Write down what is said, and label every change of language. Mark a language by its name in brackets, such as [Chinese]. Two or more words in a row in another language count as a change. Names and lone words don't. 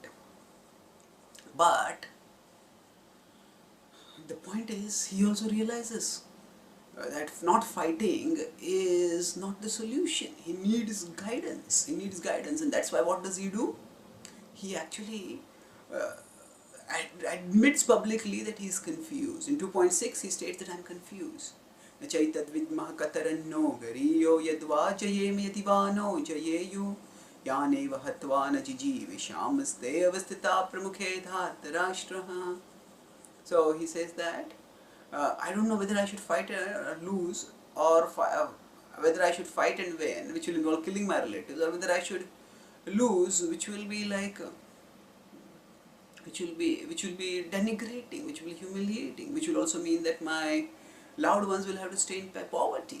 [English] But the point is, he also realizes that not fighting is not the solution. He needs guidance. And that's why what does he do? He actually admits publicly that he is confused. In 2.6 he states that I am confused. [Sanskrit] नचैतद्विद्मः कतरन्नो गरीयो यद्वा जयेम यदि वा नो जयेयुः यानेव हत्वा न जिजीविषामस्ते अवस्थिताः प्रमुखे धार्तराष्ट्राः. [English] So he says that I don't know whether I should fight or lose, or whether I should fight and win, which will involve killing my relatives, or whether I should lose, which will be like which will be denigrating, which will be humiliating, which will also mean that my loved ones will have to stay in poverty.